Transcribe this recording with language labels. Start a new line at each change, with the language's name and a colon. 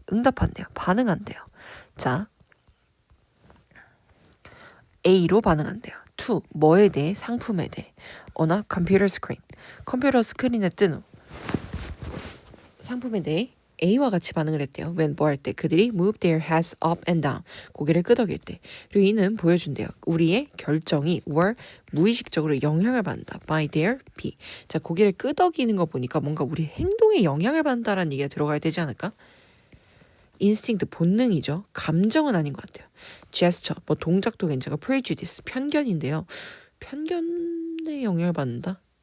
Korean: 응답한대요. 반응한대요. 자, A로 반응한대요. to 뭐에 대해? 상품에 대해. 어나 컴퓨터 스크린. 컴퓨터 스크린에 뜬 상품에 대해 A와 같이 반응을 했대요. when 뭐 할 때? 그들이
English: move their heads up and down.
Korean: 고개를 끄덕일 때. 그리고 이는 보여준대요. 우리의 결정이 were 무의식적으로 영향을 받는다.
English: by their B.
Korean: 자, 고개를 끄덕이는 거 보니까 뭔가 우리 행동에 영향을 받는다라는 얘기가 들어가야 되지 않을까? 인스팅트 본능이죠. 감정은 아닌 것 같아요. gesture 뭐 동작도 괜찮고 prejudice 편견인데요. 편견에 영향을 받는다.